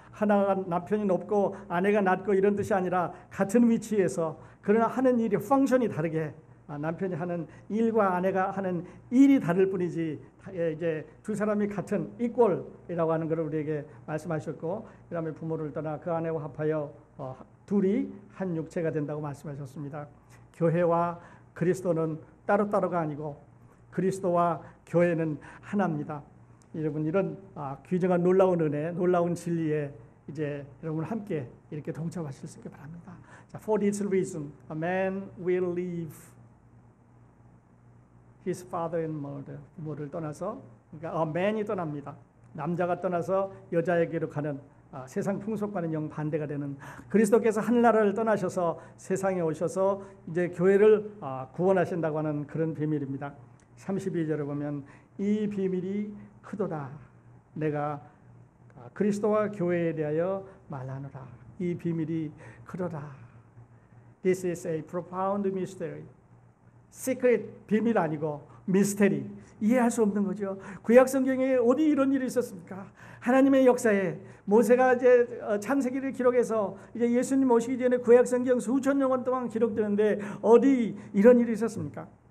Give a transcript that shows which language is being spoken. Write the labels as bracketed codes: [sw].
[ko] 하나가 남편이 높고 아내가 낮고 이런 뜻이 아니라 같은 위치에서, 그러나 하는 일이 펑션이 다르게, 남편이 하는 일과 아내가 하는 일이 다를 뿐이지 이제 두 사람이 같은 이퀄이라고 하는 것을 우리에게 말씀하셨고, 그 다음에 부모를 떠나 그 아내와 합하여 둘이 한 육체가 된다고 말씀하셨습니다. 교회와 그리스도는 따로따로가 아니고 그리스도와 교회는 하나입니다. 여러분 이런 귀중한 놀라운 은혜, 놀라운 진리에 이제 여러분 함께 이렇게 동참하실 수 있게 바랍니다. [en] 자, For this reason, a man will leave his father and mother. [ko] 부모를 떠나서, 그러니까 [en] a man [ko] 이 떠납니다. 남자가 떠나서 여자에게로 가는 세상 풍속과는 정반대가 되는, 그리스도께서 하늘나라를 떠나셔서 세상에 오셔서 이제 교회를 구원하신다고 하는 그런 비밀입니다. 32절에 보면 이 비밀이 크도다. 내가 그리스도와 교회에 대하여 말하노라. 이 비밀이 크도다. [en] This is a profound mystery. [ko] 시크릿, 비밀 아니고 미스테리, 이해할 수 없는 거죠. 구약 성경에 어디 이런 일이 있었습니까? 하나님의 역사에 모세가 이제 창세기를 기록해서 이제 예수님 오시기 전에 구약 성경 수천 년 동안 기록되는데 어디 이런 일이 있었습니까?